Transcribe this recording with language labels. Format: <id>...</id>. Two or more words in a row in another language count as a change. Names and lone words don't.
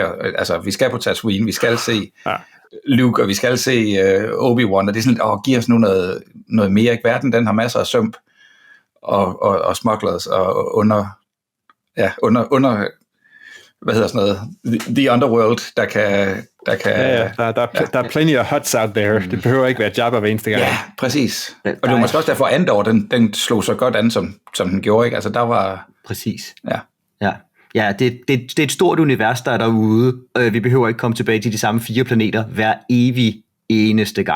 <da>Altså, vi skal på Tatooine, vi skal se Luke, og vi skal se Obi-Wan, og det er sådan, giver os nu noget mere. Ikke? Verden, den har masser af sømp og smugglers og under hvad hedder sådan noget,</da> <en>the underworld,</en> <da>der kan der er</da> <en>plenty of huts out there.</en> <da>Det behøver ikke være Jabba hver eneste gang. Ja, præcis. Og det var måske også derfor, Andor, den slog så godt an, som den gjorde, ikke? Altså, der var... Præcis. Ja, det er et stort univers, der er derude. Vi behøver ikke komme tilbage til de samme 4 planeter hver evig eneste gang.</da>